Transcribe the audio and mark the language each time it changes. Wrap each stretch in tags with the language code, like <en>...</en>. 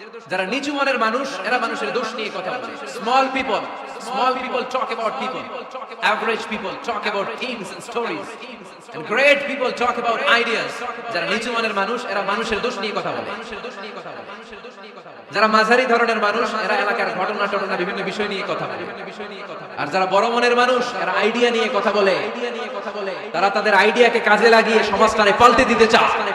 <bn>যারা নিচু মনের মানুষ, এরা মানুষের দোষ নিয়ে কথা বলে।</bn> <en>Small people talk about people. Average people talk about things and stories. And great people talk about ideas.</en> <bn>যারা নিচু মনের মানুষ, এরা মানুষের দোষ নিয়ে কথা বলে। যারা মাঝারি ধরনের মানুষ, এরা এলাকার ঘটনা বিভিন্ন বিষয় নিয়ে কথা বলে। আর যারা বড় মনের মানুষ, এরা আইডিয়া নিয়ে কথা বলে। তারা তাদের আইডিয়াকে কাজে লাগিয়ে সমাজটাকে পাল্টে দিতে চায়।</bn>